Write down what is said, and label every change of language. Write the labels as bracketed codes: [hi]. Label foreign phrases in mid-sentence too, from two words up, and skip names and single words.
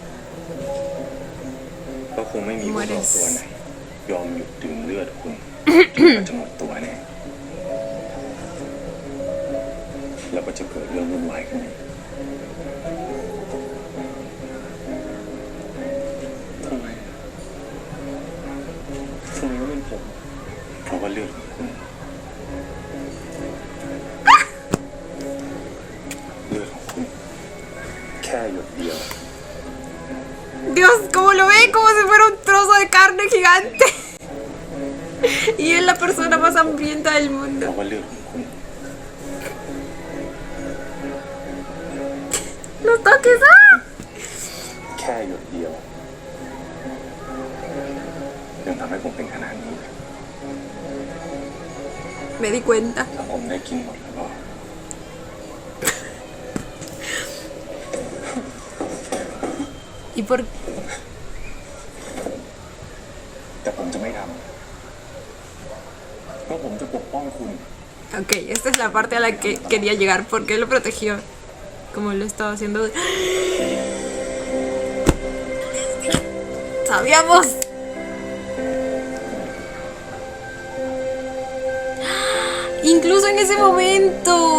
[th] ก็คงไม่มีพวกเราตัวไหน ยอมหยุดดื่มเลือดคุณ จนกว่าจะหมดตัวแน่ แล้วก็จะเกิดเรื่องวุ่นวายขึ้นอีกทำไมก็เป็นผม เพราะว่าเลือดของคุณ เลือดของคุณ แค่หยดเดียว [es] Dios, ¿cómo lo ve? Como si fuera un trozo de carne gigante. Y es la persona más hambrienta del [th] เพ [es] mundo. [th] ราะว่าเลือดของคุณ [es] ¡No toques! ¡Ah! [th] แค่หยดเดียว ยังทำให้ผมเป็นขนาดนี้ [es] Me di cuenta. [th] ถ้าผมได้กินหมดแล้วก็ [es] ¿Y por [th] แต่ผมจะไม่ทำ เพราะผมจะปกป้องคุณ [es] Ok, esta es la parte a la que quería llegar. ¿Por qué lo protegió? Como lo estaba haciendo. ¡Sabíamos! Incluso en ese momento.